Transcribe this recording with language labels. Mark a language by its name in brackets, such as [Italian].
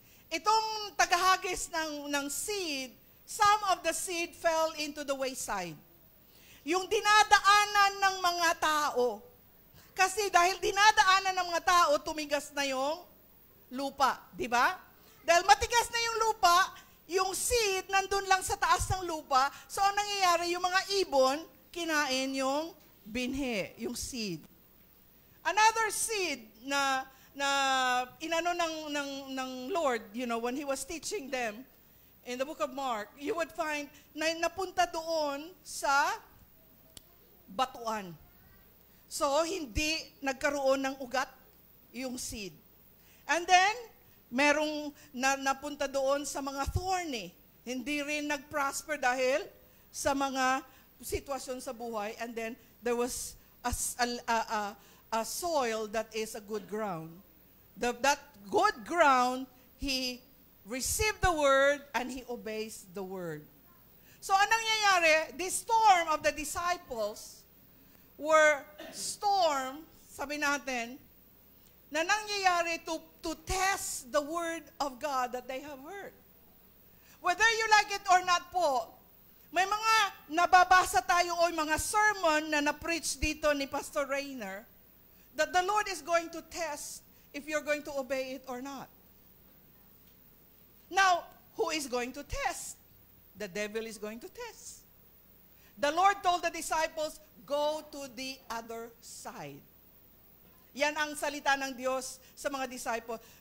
[Filipino] Itong tagahagis ng [English] seed, some of the seed fell into the wayside. [Filipino] Yung dinadaanan ng mga tao. Kasi dahil dinadaanan ng mga tao, tumigas na yung lupa. Di ba? Dahil matigas na yung lupa, yung seed nandun lang sa taas ng lupa. So, ang nangyayari, yung mga ibon, kinain yung binhi, yung seed. [English] Another seed [Filipino] na inano ng [English] Lord, when He was teaching them, in the book of Mark, you would find [Filipino] na napunta doon sa batuan. So, hindi nagkaroon ng ugat yung seed. [English] And then, [Filipino] merong napunta doon sa mga thorny. Hindi rin nag-prosper dahil sa mga sitwasyon sa buhay. [English] And then, there was a soil that is a good ground. That good ground, he received the word and he obeys the word. [Filipino] So, anong nangyayari? [English] The storm of the disciples were storm, [Filipino] sabi natin, na nangyayari [English] to test the word of God that they have heard. Whether you like it or not [Filipino] po, may mga nababasa tayo o mga sermon na na-preach dito ni Pastor Rainer [English] that the Lord is going to test if you're going to obey it or not. Now, who is going to test? The devil is going to test. The Lord told the disciples, go to the other side. [Filipino] Yan ang salita ng Diyos sa mga disciples.